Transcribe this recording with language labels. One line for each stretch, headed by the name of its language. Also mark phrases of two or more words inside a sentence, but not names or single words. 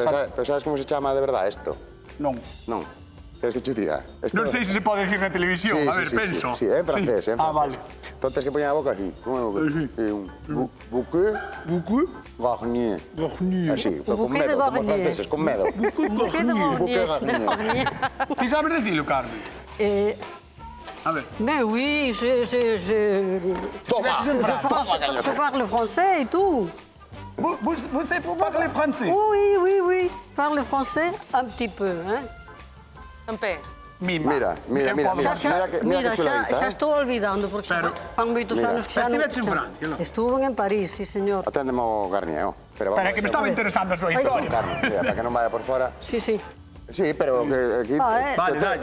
Galician: pero sabes cómo se chama de verdad esto? Non.
Spanish: Non. ¿Quieres que te diga? Esto-
Galician: Non sei se se pode decir na televisión, a ver, penso. Sí, en francés, en francés. Ah, vale. Entonces que poñer a boca así. Como un
French: bouquet garnier.
Galician: Así, pero con
French: bouquet de
Galician: medo, como os
French: garnier.
Galician: franceses, con medo.
French: Bouquet de Bouquet garnier. garnier.
Galician: Ti sabes dicilo, Carmen? A ver.
French: Mais oui,
Galician: Toma,
French: je parle français et tout. Vous savez parler français? Oui, parle français un petit peu, hein.
Galician: En pé. Mira, mira, mira, Xa, mira. Mira que chuladita, xa eh? estou olvidando, porque Pero- fan moitos Mira. anos que xa non... Estiveches en Francia, non?
Spanish: Estuve en París, sí, señor.
Galician: Aténdeme o garnier, Pero vamos Pero é que me estaba interesando a súa Ai, sí. historia. Carmen, mira, para que non vaya por fora. Sí. Sí, pero que aquí... Vale, dalle.